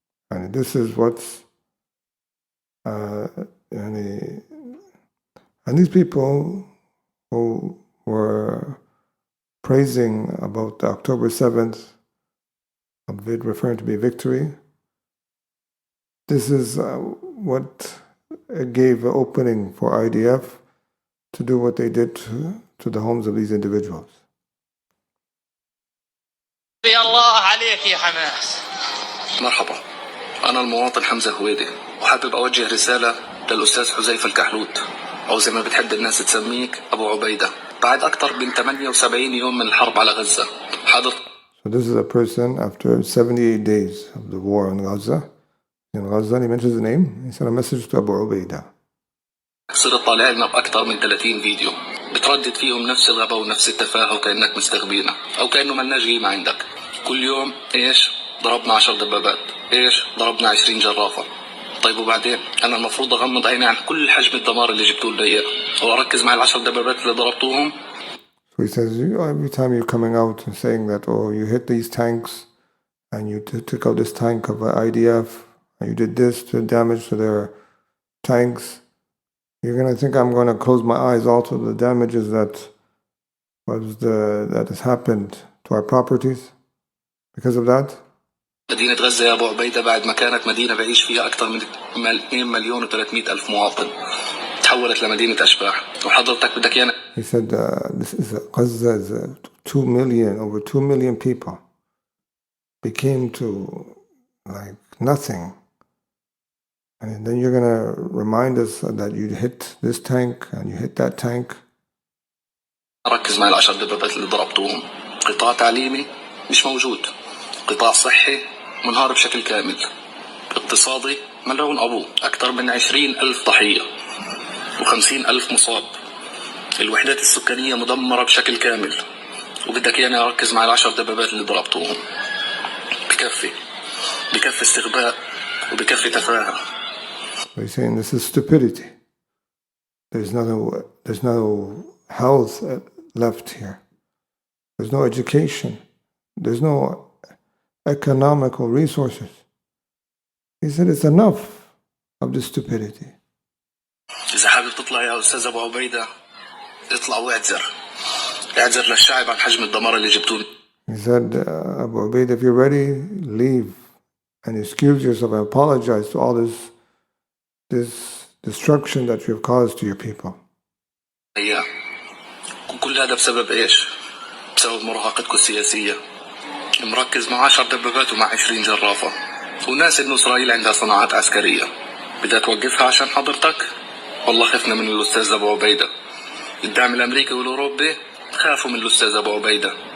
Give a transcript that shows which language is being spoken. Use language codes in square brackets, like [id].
[en] And this is what's and these people who were praising about the October 7th, of it referring to be victory, this is what gave an opening for IDF to do what they did to the homes of these individuals. [ar] الله عليك يا حماس. مرحبا، أنا المواطن حمزة هويدي وحابب أوجه رسالة للأستاذ حذيفة الكحلوت أو زي ما بتحب الناس تسميك أبو عبيدة. بعد أكثر من 78 يوم من الحرب على غزة حضرت. [en] So this is a person after 78 days of the war in Gaza. In Gaza, he mentions the name. He sent a message to Abu Ubaidah. [ar] صرت طالع لنا بأكثر من 30 فيديو بتردد فيهم نفس الغباء ونفس التفاهة وكأنك مستغبينا أو كأنه ملناش قيمة عندك. كل يوم إيش ضربنا 10 دبابات، إيش ضربنا 20 جرافة. طيب وبعدين أنا المفروض أغمض عيني عن كل حجم الدمار اللي جبتوه لنا إياه وأركز مع ال10 دبابات اللي ضربتوهم. [en] So he says, every time you're coming out and saying that, oh, you hit these tanks and you took out this tank of IDF and you did this to damage to their tanks, you're going to think I'm going to close my eyes also to the damages that has happened to our properties because of that. [ar] مدينة غزة يا أبو عبيدة بعد ما كانت مدينة بعيش فيها أكثر من 2,300,000 مواطن تحولت لمدينة أشباح وحضرتك بدك يانا. [en] He said this is Gaza is 2 million, over 2 million people became to like nothing. And then you're going to remind us that you hit this tank and you hit that tank. [ar] ركز مع ال10 دبابات اللي ضربتوهم. قطاع تعليمي مش موجود. قطاع صحي منهار بشكل كامل. اقتصادي ملعون أبوه. أكثر من 20,000 ضحية و50,000 مصاب. الوحدات السكانية مدمرة بشكل كامل. وبدك يعني أركز مع ال10 دبابات اللي ضربتوهم. بكفي استغباء وبكفي تفاهة. [en] He's saying this is stupidity. There's no health left here. There's no education. There's no economical resources. He said it's enough of this stupidity. إذا حابب تطلع يا أستاذ أبو عبيدة اطلع واعتذر للشعب عن حجم الدمار اللي جبتوه. He said, Abu Ubaid, if you're ready, leave and excuse yourself and apologize to all this destruction that you have caused to your people. Yeah. [ar] وكل هذا بسبب ايش؟ بسبب مراهقتكم السياسية. مركز مع 10 دبابات ومع 20 جرافة، وناس انه اسرائيل عندها صناعات عسكرية بدها توقفها عشان حضرتك. والله خفنا من الاستاذ ابو عبيدة. الدعم الامريكي والاوروبي خافوا من الاستاذ ابو عبيدة.